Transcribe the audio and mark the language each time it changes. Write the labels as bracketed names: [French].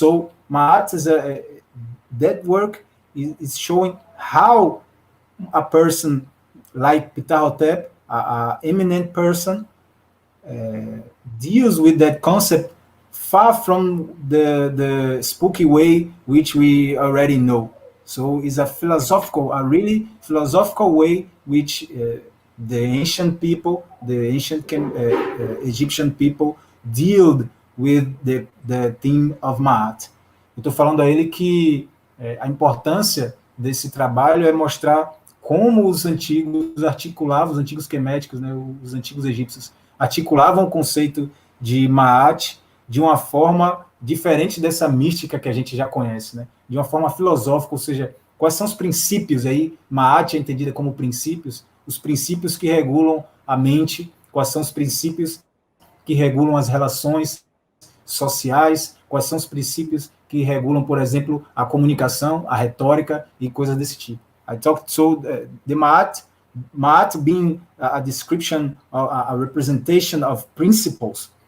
[English] So Ma'at is that work is showing how a person like Ptah-Hotep, a eminent person, deals with that concept far from the spooky way which we already know. So it's a really philosophical way which the ancient people, the ancient Egyptian people dealt with the theme of Ma'at. [Portuguese] Eu estou falando a ele que a importância desse trabalho é mostrar como os antigos articulavam, os antigos queméticos, né, os antigos egípcios, articulavam o conceito de Ma'at de uma forma diferente dessa mística que a gente já conhece, né? De uma forma filosófica, ou seja, quais são os princípios aí, Ma'at é entendida como princípios, os princípios que regulam a mente, quais são os princípios que regulam as relações sociais, quais são os princípios que regulam, por exemplo, a comunicação, a retórica e coisas desse tipo. [English] I talked the Ma'at being a description, a representation of principles.